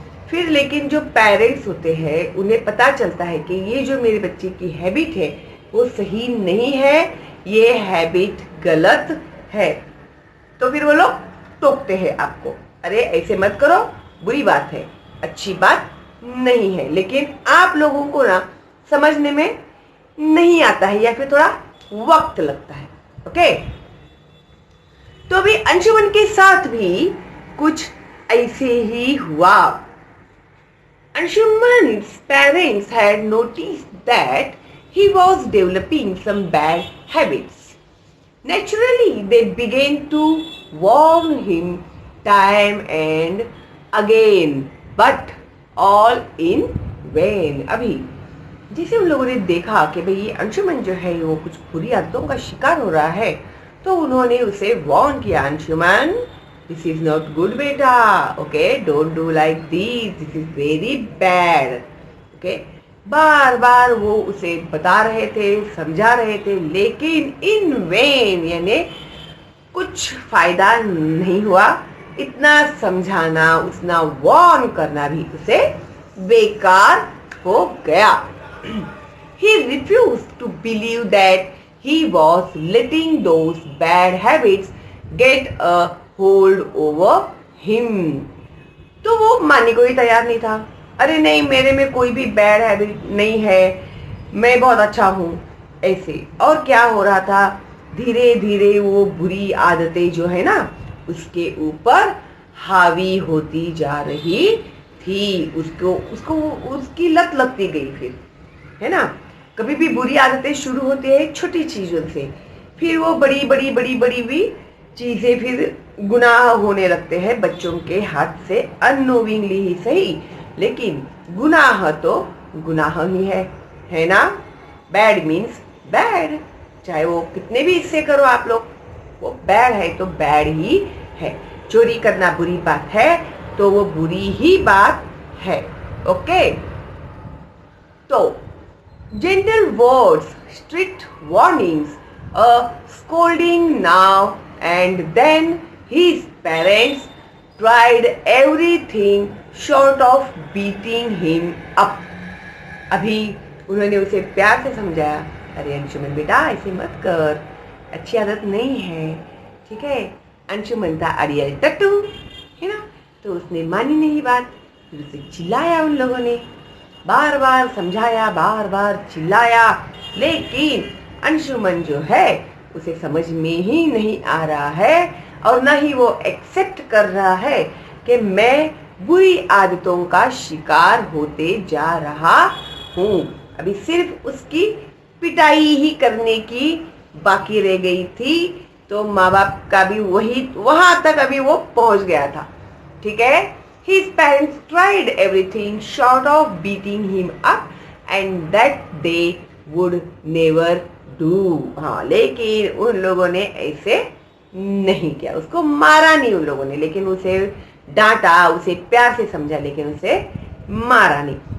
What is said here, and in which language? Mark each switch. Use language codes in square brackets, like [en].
[hi] फिर लेकिन जो पेरेंट्स होते हैं उन्हें पता चलता है कि ये जो मेरे बच्चे की हैबिट है वो सही नहीं है, ये हैबिट गलत है, तो फिर वो लोग टोकते हैं आपको, अरे ऐसे मत करो, बुरी बात है, अच्छी बात नहीं है। लेकिन आप लोगों को ना समझने में नहीं आता है या फिर थोड़ा वक्त लगता है। ओके, तो अभी अंशुमन के साथ भी कुछ ऐसे ही हुआ। [en] Anshuman's parents had noticed that he was developing some bad habits. Naturally, they began to warn him time and again, but all in vain. [hi] अभी जैसे उन लोगों ने देखा कि भाई ये अंशुमन जो है वो कुछ बुरी आदतों का शिकार हो रहा है, तो उन्होंने उसे वार्न किया, [en] Anshuman this is not good बेटा, okay, don't do like this is very bad. [hi] Okay, बार बार वो उसे बता रहे थे, समझा रहे थे, लेकिन [en] in vain, [hi] यानी कुछ फायदा नहीं हुआ। इतना समझाना, उतना वार्न करना भी उसे बेकार हो गया। [en] He refused to believe that he was letting those bad habits get a hold over him. [hi] तो वो मानने को ही तैयार नहीं था। अरे नहीं, मेरे में कोई भी बैड हैबिट नहीं है, मैं बहुत अच्छा हूँ, ऐसे। और क्या हो रहा था, धीरे धीरे वो बुरी आदतें जो है ना उसके ऊपर हावी होती जा रही थी। उसको उसको उसकी लत लगती गई फिर, है ना। कभी भी बुरी आदतें शुरू होती है छोटी चीजों से, फिर वो बड़ी बड़ी बड़ी बड़ी भी चीजें फिर गुनाह होने लगते हैं बच्चों के हाथ से, अननोविंगली ही सही, लेकिन गुनाह तो गुनाह ही है ना। [en] bad means bad, [hi] चाहे वो कितने भी हिस्से करो आप लोग, वो बैड है तो बैड ही है। चोरी करना बुरी बात है तो वो बुरी ही बात है। ओके, तो [en] gentle words, strict warnings, a scolding now and then, his parents tried everything short of beating him up. [hi] अभी उन्होंने उसे प्यार से समझाया, अरे अंशुमन बेटा ऐसे मत कर, अच्छी आदत नहीं है, ठीक है। अंशुमन था अड़ियल टट्टू, है ना, तो उसने मानी नहीं बात। फिर उसे चिल्लाया उन लोगों ने, बार बार समझाया, बार बार चिल्लाया, लेकिन अंशुमन जो है उसे समझ में ही नहीं आ रहा है और ना ही वो एक्सेप्ट कर रहा है कि मैं बुरी आदतों का शिकार होते जा रहा हूँ। अभी सिर्फ उसकी पिटाई ही करने की बाकी रह गई थी, तो माँ बाप का भी वहां तक अभी वो पहुंच गया था। ठीक है, [en] his parents tried everything short of beating him up and that they would never do. [hi] हाँ, लेकिन उन लोगों ने ऐसे नहीं किया, उसको मारा नहीं उन लोगों ने, लेकिन उसे डांटा, उसे प्यार से समझा, लेकिन उसे मारा नहीं।